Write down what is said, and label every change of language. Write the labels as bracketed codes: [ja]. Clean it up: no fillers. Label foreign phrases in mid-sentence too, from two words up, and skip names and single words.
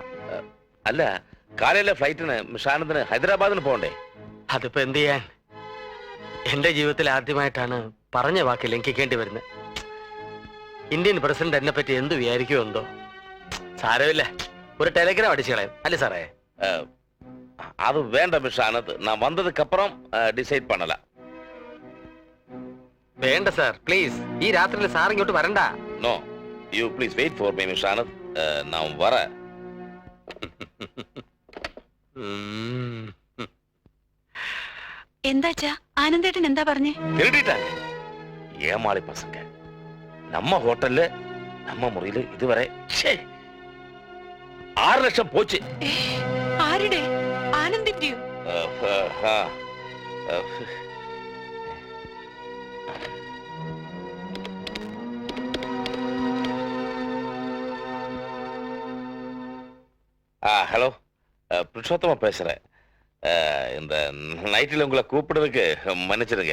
[ml] അല്ല, കാലയിലെ ഫ്ലൈറ്റിന് ആനന്ദിന് ഹൈദരാബാദിന് പോകണ്ടേ? അതിപ്പോ എന്ത് ചെയ്യാൻ? എന്റെ ജീവിതത്തിൽ ആദ്യമായിട്ടാണ് പറഞ്ഞ വാക്ക് ലംഘിക്കേണ്ടി വരുന്നത്. ഇന്ത്യൻ പ്രസിഡന്റ് എന്നെ പറ്റി എന്ത് വിചാരിക്കുമോ എന്തോ. സാരമില്ല, ഒരു ടെലിഗ്രാം അടിച്ചു കളയും അല്ലേ സാറേ? [ta] அது வேண்டாம் மிஸ் ஆனந்த், நான் வந்ததுக்கு அப்புறம் டிசைட் பண்ணலாம். [ml] വേണ്ട സാർ, പ്ലീസ്. ഈ രാത്രിയിൽ സാർ ഇങ്ങോട്ട് വരണ്ട. [en] No, you please wait for me Miss Anand. [ta] நான் வரேன். [ml] എന്താച്ചാ ആനന്ദേട്ടൻ എന്താ പറഞ്ഞേ? [ta] திருடிட்டாங்க ஏமாளி பசங்க. நம்ம ஹோட்டல்ல நம்ம முறையில இதுவரை 6 லட்சம் போச்சு. [ml] ആരുടെ? ആനന്ദിന്റെയോ? [ta] ஹலோ, புருஷோத்தமா பேசுறேன். இந்த நைட்டில் உங்களை கூப்பிடுறதுக்கு மன்னிச்சிடுங்க.